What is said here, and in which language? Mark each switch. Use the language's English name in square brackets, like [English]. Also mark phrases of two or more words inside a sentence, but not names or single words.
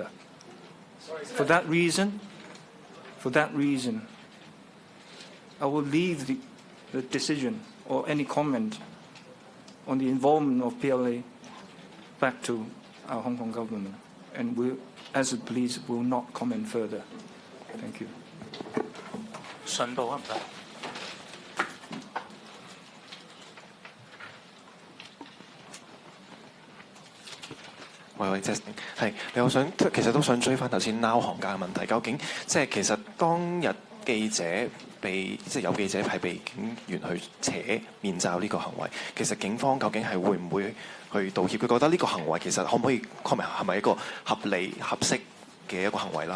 [English] For that reason, I will leave the decision or any comment on the involvement of PLA back to our Hong Kong government, and we, as the police, will not comment further. Thank you. [Cantonese] 信報啊，唔該。喂，即係我想其實都想追翻頭先撈行家嘅問題，究竟即係其實當日記者有記者係被警員去扯面罩呢個行為，其實警方究竟係會唔會去道歉？佢覺得呢個行為其實可唔可以確明係咪一個合理合適嘅一個行為啦？